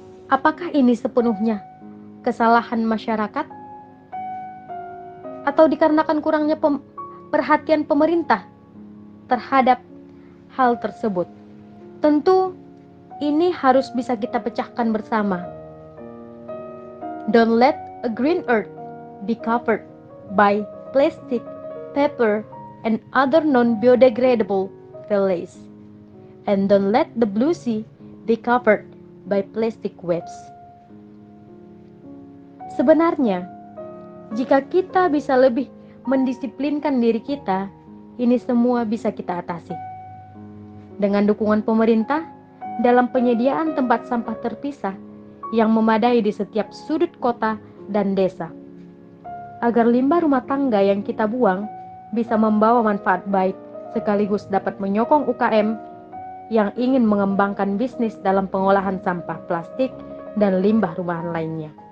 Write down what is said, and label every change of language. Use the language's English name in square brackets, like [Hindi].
[Indonesian] Apakah ini sepenuhnya kesalahan masyarakat? Atau dikarenakan kurangnya perhatian pemerintah terhadap hal tersebut? Tentu ini harus bisa kita pecahkan bersama. [English] Don't let a green earth be covered by plastic, paper, and other non-biodegradable release. And don't let the blue sea be covered by plastic waves. [Indonesian] Sebenarnya, jika kita bisa lebih mendisiplinkan diri kita, ini semua bisa kita atasi. Dengan dukungan pemerintah dalam penyediaan tempat sampah terpisah yang memadai di setiap sudut kota dan desa, agar limbah rumah tangga yang kita buang bisa membawa manfaat baik sekaligus dapat menyokong UKM yang ingin mengembangkan bisnis dalam pengolahan sampah plastik dan limbah rumahan lainnya.